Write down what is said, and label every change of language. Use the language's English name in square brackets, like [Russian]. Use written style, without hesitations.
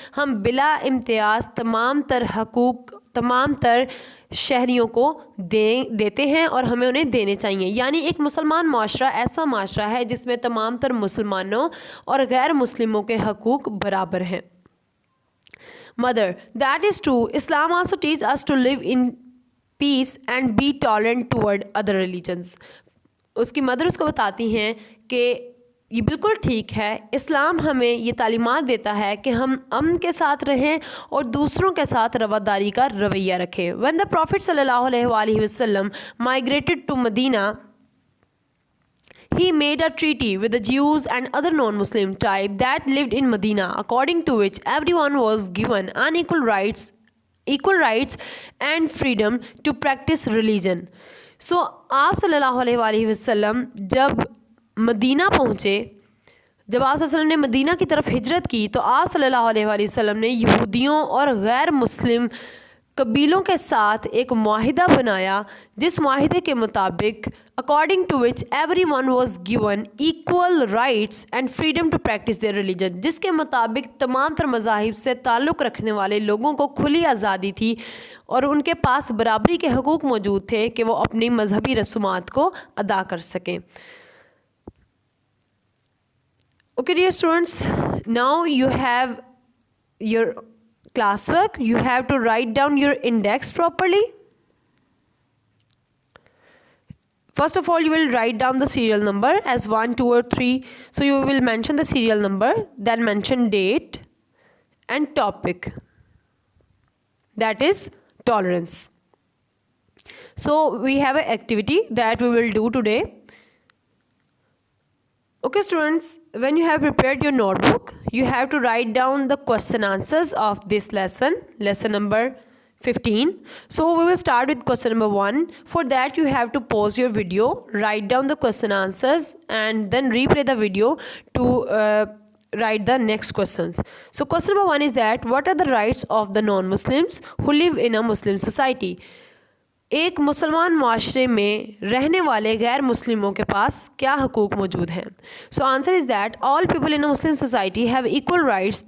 [Urdu] ہم بلا امتیاز تمام تر حقوق تمام تر شہریوں کو دیتے ہیں اور ہمیں انہیں دینے چاہیے. یعنی ایک مسلمان معاشرہ ایسا معاشرہ ہے جس میں تمام تر مسلمانوں اور غیر مسلموں کے حقوق برابر ہیں. [English] Mother: That is true. Islam also teaches us to live in peace and be tolerant toward other religions. [Urdu] اس کی مدر اس کو بتاتی ہیں کہ یہ بالکل ٹھیک ہے, اسلام ہمیں یہ تعلیمات دیتا ہے کہ ہم امن کے ساتھ رہیں اور دوسروں کے ساتھ رواداری کا رویہ رکھیں. [English] When the Prophet صلی اللہ علیہ وآلہ وسلم migrated to Medina, he made a treaty with the Jews and other non-Muslim tribes that lived in Medina, according to which everyone was given unequal rights equal rights and freedom to practice religion. [Urdu] So آپ صلی اللہ علیہ وآلہ وسلم جب مدینہ پہنچے، جب آپ صلی اللہ علیہ وسلم نے مدینہ کی طرف ہجرت کی تو آپ صلی اللہ علیہ وآلہ وسلم نے یہودیوں اور غیر مسلم قبیلوں کے ساتھ ایک معاہدہ بنایا، جس معاہدے کے مطابق [English] according to which everyone was given equal rights and freedom to practice their religion، [Urdu] جس کے مطابق تمام تر مذاہب سے تعلق رکھنے والے لوگوں کو کھلی آزادی تھی اور ان کے پاس برابری کے حقوق موجود تھے کہ وہ اپنی مذہبی رسومات کو ادا کر سکیں. [English] Okay dear students, now you have your classwork. You have to write down your index properly. First of all, you will write down the serial number as 1, 2 or 3. So you will mention the serial number, then mention date and topic. That is tolerance. So we have an activity that we will do today. Okay students, when you have prepared your notebook, you have to write down the question answers of this lesson number 15. So we will start with question number 1. For that you have to pause your video, write down the question answers and then replay the video to write the next questions. So question number 1 is that what are the rights of the non-Muslims who live in a Muslim society? [Urdu] ایک مسلمان معاشرے میں رہنے والے غیر مسلموں کے پاس کیا حقوق موجود ہیں؟ [English] So answer is that all people in a Muslim society have equal rights.